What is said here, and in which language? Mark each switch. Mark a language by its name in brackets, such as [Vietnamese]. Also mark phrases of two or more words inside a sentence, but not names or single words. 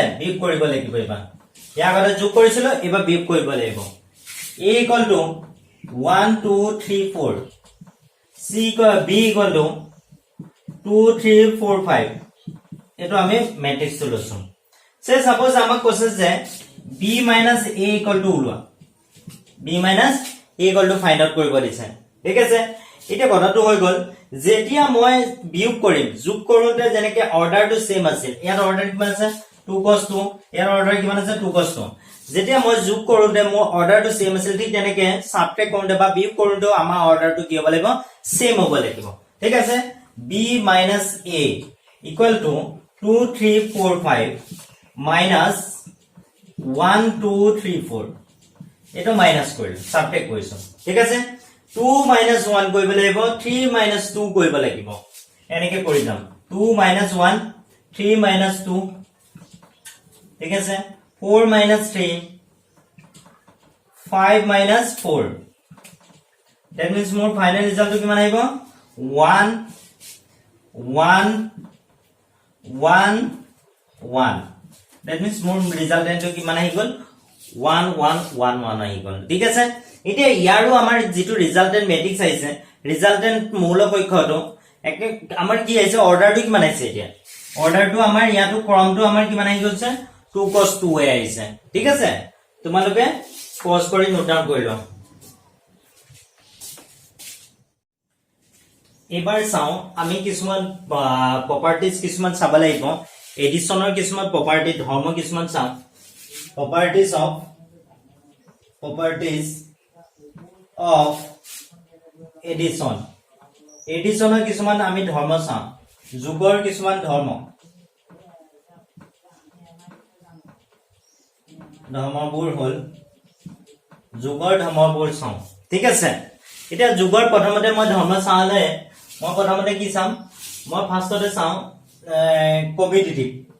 [Assamese] বিয়োগ কৰিব লাগিব এবাৰ ইয়াৰ আগতে যোগ কৰিছিল এবাৰ বিয়োগ কৰিব লাগিব [English] a equal to 1 2 3 4 c b equal to 2 3 4 5 এটো আমি ম্যাট্ৰিক্স solution say suppose [Assamese] আমাক কৈছে যে [English] b minus a equal to [Assamese] উলোৱা b minus [English] equal to find out [Assamese] কৰিব দিছে ঠিক আছে এতিয়া কথাটো হৈ গল যেতিয়া মই বিয়োগ কৰিম যোগ কৰোতে যেনেকে অৰ্ডাৰটো সেম আছিল ইয়াৰ অৰ্ডাৰ কিমান আছে 2 cos 2 ইয়াৰ অৰ্ডাৰ কিমান আছে 2 cos 2 যেতিয়া মই যোগ কৰোতে মোৰ অৰ্ডাৰটো সেম আছিল ঠিক তেনেকে সাবট্ৰেক্ট কৰোতে বা বিয়োগ কৰোতে আমাৰ অৰ্ডাৰটো কি হ'ব লাগিব সেম হ'ব লাগিব ঠিক আছে [English] b - a equal to 2 3 4 [Assamese] 5 minus 1 2 3 4 এটো মাইনাস কৰিলো সাবট্ৰেক্ট কৰিছো ঠিক আছে 2 - 1 কৰিব লাগিব 3 - 2 কৰিব লাগিব এনেকে কৰি যাম 2 - 1 3 - 2 ঠিক আছে 4 - 3 5 - 4 [English] that means [Assamese] মোৰ ফাইনাল ৰিজাল্টটো কিমান আহিব 1 1 1 1 [English] that means [Assamese] মোৰ ৰিজাল্টটো কিমান আহি গল 1 1 1 1 আহি গল ঠিক আছে এতিয়া ইয়াৰো আমাৰ যেটো [English] resultant matrix [Assamese] আহিছে ৰিজাল্টেন্ট মৌল পক্ষটো আমাৰ কি আহিছে অৰ্ডাৰটো কিমান আহিছে এতিয়া অৰ্ডাৰটো আমাৰ ইয়াটো ক্ৰমটো আমাৰ কিমান আহি গৈছে 2 cos 2 এ আহিছে ঠিক আছে তোমালোকে পজ কৰি [English] note down [Assamese] কৰি লও এবাৰ চাও আমি কিছুমান প্ৰপাৰ্টিজ কিছুমান চাব লাগিব এডিশনৰ কিছুমান প্ৰপাৰ্টি ধৰ্ম কিছুমান চাও properties [English] of addition [Assamese] এডিশনৰ কিছুমান আমি ধৰ্ম চাও যোগৰ কিছুমান ধৰ্মবোৰ হল যোগৰ ধৰ্মবোৰ চাও ঠিক আছে এতিয়া যোগৰ প্ৰথমতে মই ধৰ্ম চালে মই প্ৰথমতে কি চাম মই ফাৰ্ষ্টতে চাও কমিউটেটিভ